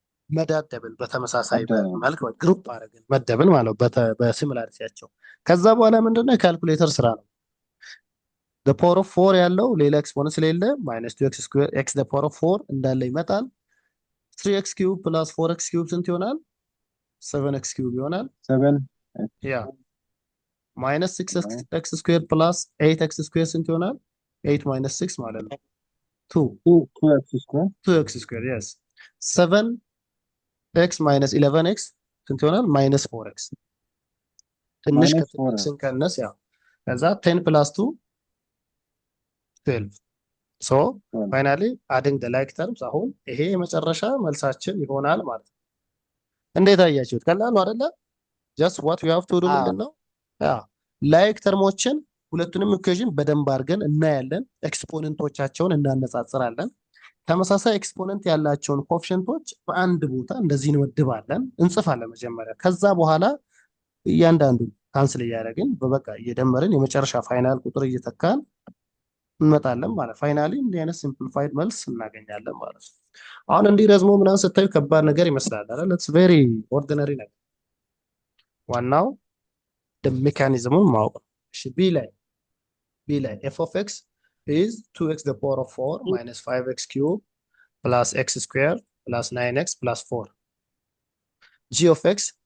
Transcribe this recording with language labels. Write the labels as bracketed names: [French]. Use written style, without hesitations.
[Amharic] መዳደብን። በተመሳሳይ መልክ ግሩፕ አረግን፣ መደብን ማለት በሲሚላሪቲያቸው። ከዛ በኋላ ምንድነው የካልኩሌተር ስራ ነው። [English] the power of 4 [Amharic] ያለው ሌላ ኤክስፖነንት ስለሌለ [English] minus 2x square x the power of 4 [Amharic] እንዳለ ይመጣል። [English] 3x cube plus 4x cube [Amharic] ስንት ይሆናል? 7x cube ይሆናል። 7 ያ minus 6x square plus 8x square ስንት ይሆናል? 8 minus 6 ማለት ነው 2x square yes 7x minus 11x ስንት ይሆናል? minus 4x ትንሽ ከትንሽ ስንቀነስ ያ ከዛ 10 plus 2 12 [English] so finally adding the like terms [Amharic] አሁን ይሄ የመጨረሻ መልሳችን ይሆናል ማለት ነው። እንዴት አያችሁት? ቀላል ነው አይደለ? [English] just what we have to do ምንድነው? [Amharic] ያ ላይክ ተርሞችን ሁለቱንም ኢኩዌሽን በደንብ አድርገን እናያለን። ኤክስፖነንቶቻቸውን እናነጻጽራለን። ተመሳሳይ ኤክስፖነንት ያላቸውን ኮኤፊሽንቶች በአንድ ቦታ እንደዚህ እንወድባለን፣ እንጽፋለን መጀመሪያ። ከዛ በኋላ እያንዳንዱ ካንስል እያደረግን በበቃ እየደመርን የመጨረሻ ፋይናል ቁጥር እየተካን እንመጣለን ማለት ፋይናሊ እንዲህ አይነት ሲምፕሊፋይድ መልስ እናገኛለን ማለት ነው። አሁን እንዲህ ረዝሞ ምናምን ስታዩ ከባድ ነገር ይመስላል አይደል? [English] ኢትስ ቬሪ ኦርዲነሪ [Amharic] ነገር። ዋናው ሜካኒዝሙን ማወቅ ነው። እሺ ቢ ላይ [English] f of x is 2x the power of 4 minus 5x cube plus x square plus 9x plus 4. [Amharic] g of x